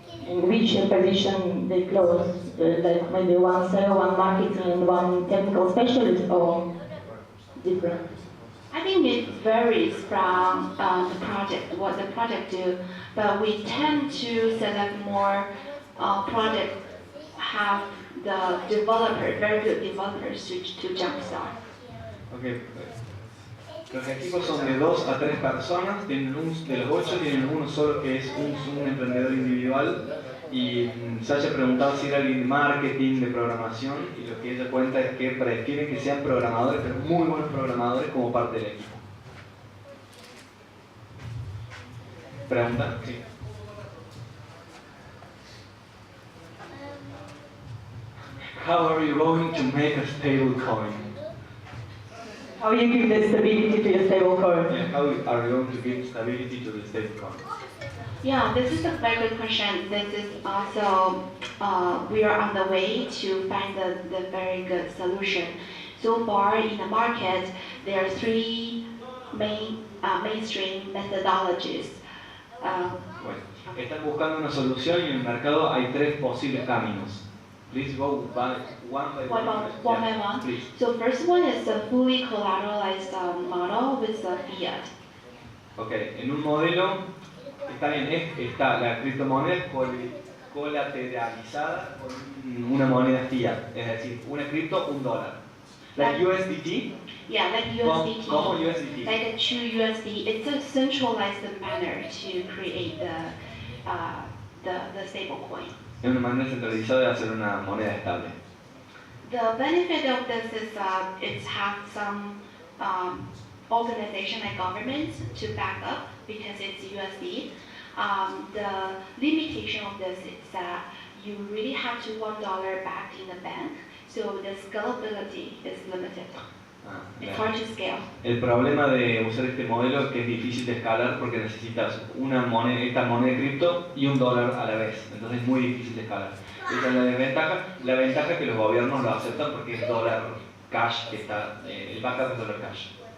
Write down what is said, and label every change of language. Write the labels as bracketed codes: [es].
[en] In which position they close? Like maybe one sales, one marketing, and one technical specialist, or different? I think it varies from the project, what the project do, but we tend to select more projects have the developer, very good developers to jumpstart. Okay. [es] Los equipos son de 2 a 3 personas, tienen de los 8 tienen uno solo que es un emprendedor individual y se haya preguntado si era alguien de marketing, de programación y lo que ella cuenta es que prefieren que sean programadores, pero muy buenos programadores como parte del equipo. ¿Pregunta? Sí. [en] How are you going to make a stable coin? How you give the stability to your stablecoin? Yeah, how are you going to give stability to the stable coin? Yeah, this is a very good question. This is also, we are on the way to find the very good solution. So far in the market, there are 3 mainstream methodologies. [es] Bueno, están buscando una solución y en el mercado hay 3 posibles caminos. [en] Please go by one by one. One by one. Please. So first one is the fully collateralized model with the fiat. [es] Okay, en un modelo está bien, está la criptomoneda colateralizada con una moneda fiat, es decir, una cripto, un dólar. [en] Like USDT? Yeah, like USDT. [es] ¿Cómo USDT? [en] Like a true USD. It's a centralized manner to create the stable coin. Es una manera centralizada de hacer una moneda estable. The benefit of this is it has some organization like government to back up because it's USD. The limitation of this is that you really have to $1 back in the bank, so the scalability is limited. It's hard to scale. [es] El problema de usar este modelo es que es difícil de escalar porque necesitas una moneda, esta moneda de cripto y un dólar a la vez. Entonces es muy difícil de escalar. Esa es la desventaja. La ventaja es que los gobiernos lo aceptan porque es dólar cash, que está, el backup es dólar cash.